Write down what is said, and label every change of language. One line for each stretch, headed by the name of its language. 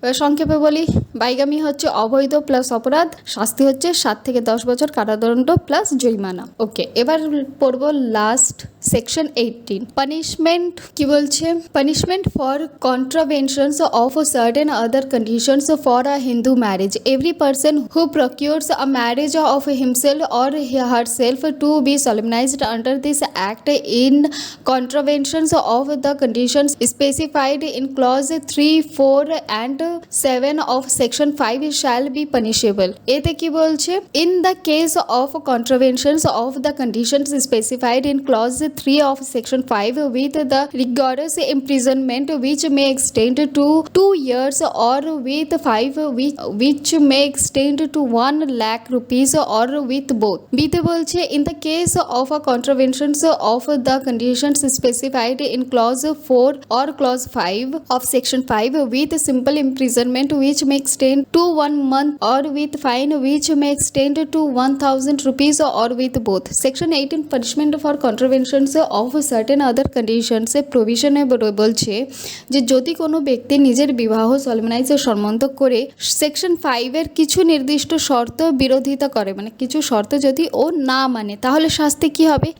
Bangla: সংক্ষেপে বলি, বাইগামি হচ্ছে অবৈধ প্লাস অপরাধ, শাস্তি হচ্ছে 7 থেকে 10 বছর কারাদণ্ড প্লাস জরিমানা। ওকে, এবার পড়ব লাস্ট সেকশন 18 পানিশমেন্ট। কি বলছে?
English: Punishment for contraventions of certain other conditions for a Hindu marriage. Every person who procures a marriage of himself or herself to be solemnized under this act in contraventions of the conditions specified in clause 3, 4 and 7 of section 5 shall be punishable.
Bangla: এতে কি বলছে?
English: In the case of contraventions of the conditions specified in clause 3 of section 5 with the rigorous imprisonment which may extend to 2 years or with 5 which may extend to 1 lakh rupees or with both.
Bangla: বিতে বলছে
English: in the case of a contraventions of the conditions specified in clause 4 or clause 5 of section 5 with simple imprisonment which may extend to 1 month or with fine which may extend to 1000 rupees or with both. Section 18 punishment for contraventions of certain other conditions provision
Bangla: বলছে যে যদি কোনো ব্যক্তি নিজের বিবাহ সলেমনাইজ সম্বন্ধ করে section 5 এর কিছু নির্দিষ্ট শর্ত বিরোধিতা করে, মানে কিছু শর্ত যদি ও না মানে, তাহলে শাস্তি কি হবে?